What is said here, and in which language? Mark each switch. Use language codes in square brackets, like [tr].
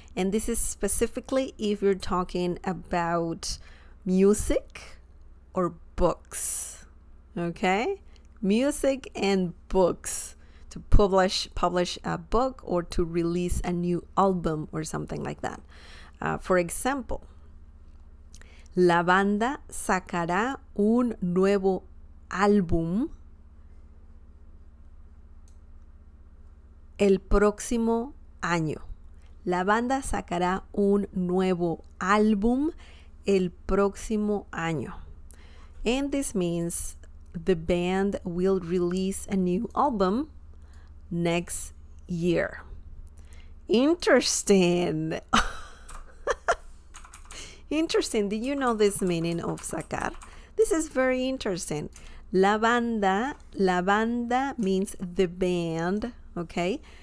[en] And this is specifically if you're talking about music or books. Okay? Music and books. To publish a book or to release a new album or something like that. For example, [es] la banda sacará un nuevo álbum el próximo año. La banda sacará un nuevo álbum el próximo año. [en] And this means the band will release a new album next year. Interesting. Interesting. Did you know this meaning of SACAR? This is very interesting. La banda means the band, okay?